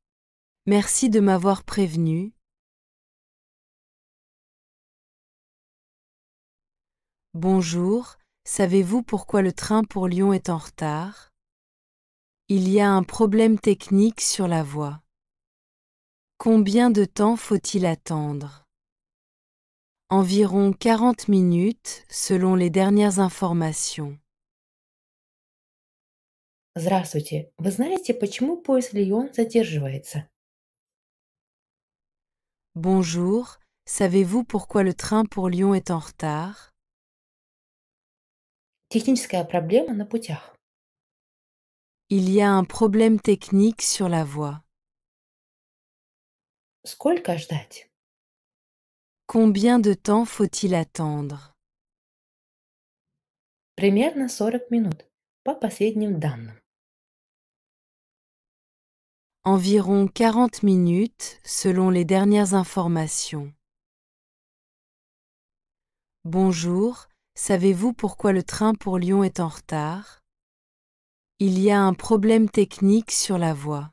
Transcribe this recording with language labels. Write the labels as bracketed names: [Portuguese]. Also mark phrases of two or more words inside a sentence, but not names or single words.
[French] Merci de m'avoir prévenu. Bonjour, savez-vous pourquoi le train pour Lyon est en retard? Il y a un problème technique sur la voie. Combien de temps faut-il attendre? Environ 40 minutes selon les dernières informations. [Russian] Здравствуйте. Вы знаете, почему поезд Лион задерживается? [French] Bonjour, savez-vous pourquoi le train pour Lyon est en retard? [Russian] Техническая проблема на путях. [French] Il y a un problème technique sur la voie. [Russian] Сколько ждать? [French] Combien de temps faut-il attendre? [Russian] Примерно 40 минут, по последним данным. [French] Environ 40 minutes selon les dernières informations. Bonjour, savez-vous pourquoi le train pour Lyon est en retard? Il y a un problème technique sur la voie.